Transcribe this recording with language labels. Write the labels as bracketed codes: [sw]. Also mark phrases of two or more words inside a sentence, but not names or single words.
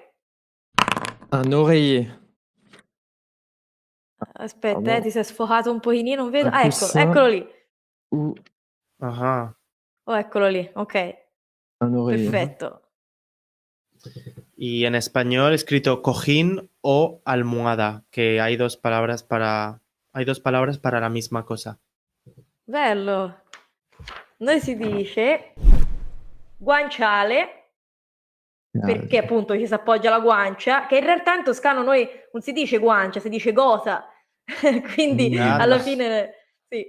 [fr] Un oreiller. [it] Aspetta, [fr] Pardon. [it] ti sei sfocato un pochino, non vedo. [fr] Un [it] Ah, eccolo, [fr] coussin [it] eccolo lì. [fr] ou Ajá. [it] Oh, eccolo lí, ok. [fr] un oreiller. [it] Perfetto. [es] Y en español he escrito cojín o almohada, que hay dos palabras para la misma cosa. [it] Bello. Noi si dice guanciale, perché appunto ci si appoggia la guancia, che in realtà in toscano noi non si dice guancia, si dice gota. Quindi alla [es] Anda. [it] fine sì.